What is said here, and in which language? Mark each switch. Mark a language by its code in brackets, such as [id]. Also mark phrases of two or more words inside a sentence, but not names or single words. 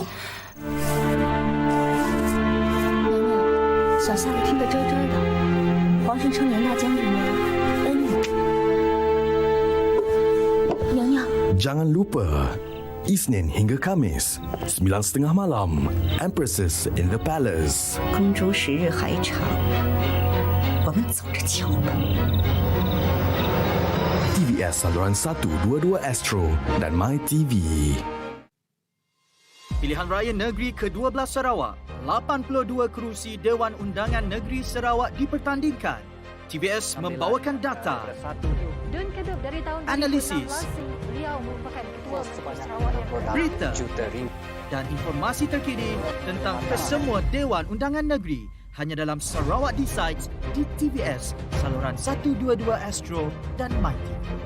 [zh] 娘娘，小下子听得真真的，皇上称连大将军为恩女。娘娘， [ms] Jangan lupa, Isnin hingga Khamis, 9:30 malam, Empresses in the Palace. [zh] 公主时日还长，我们走着瞧吧。 [ms] TVS saluran 122 Astro dan My TV. Pilihan Raya Negeri ke-12 Sarawak, 82 kerusi Dewan Undangan Negeri Sarawak dipertandingkan. TVS membawakan data, analisis, berita dan informasi terkini tentang kesemua Dewan Undangan Negeri hanya dalam Sarawak Decides di TVS saluran 122 Astro dan My TV.